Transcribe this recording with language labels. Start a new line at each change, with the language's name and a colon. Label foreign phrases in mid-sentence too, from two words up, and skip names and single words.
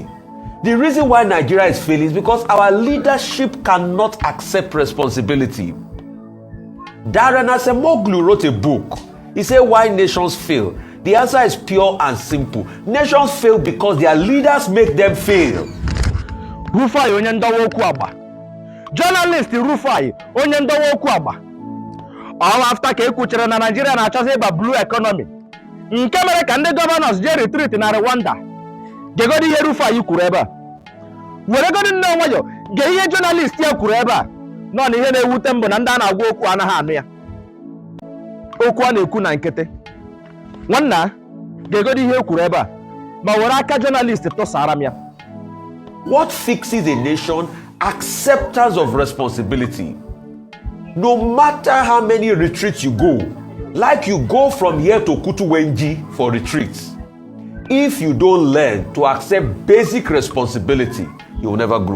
English: The reason why Nigeria is failing is because our leadership cannot accept responsibility. Darren Acemoglu wrote a book. He said, why nations fail? The answer is pure and simple. Nations fail because their leaders make them fail.
Igbo: Rufai onye ndawo okwu agba. Journalist Rufai onye ndawo okwu agba.
English: All after
Igbo: ka ekwuchere na Nigeria na-achọzi ịba
English: blue economy.
Igbo: Nke mere ka ndị governors je retreat na Rwanda. Gegodi ihe Rufai kwuru ebe a. Weregodi nne nwayọ, ge ihe journalist ya kwuru ebe a. Nọ na ihe na-ewute mbụ na ndị a na-agwa okwu anaghị anụ ya. Okwu a na-ekwu na nkịtị. Nwanna, gegodi ihe kwuru ebe a. Ma were aka journalist tụsara m ya.
English: What fixes a nation? Acceptance of responsibility. No matter how many retreats you go, like you go from here to Kutuwenji for retreats, if you don't learn to accept basic responsibility, you will never grow.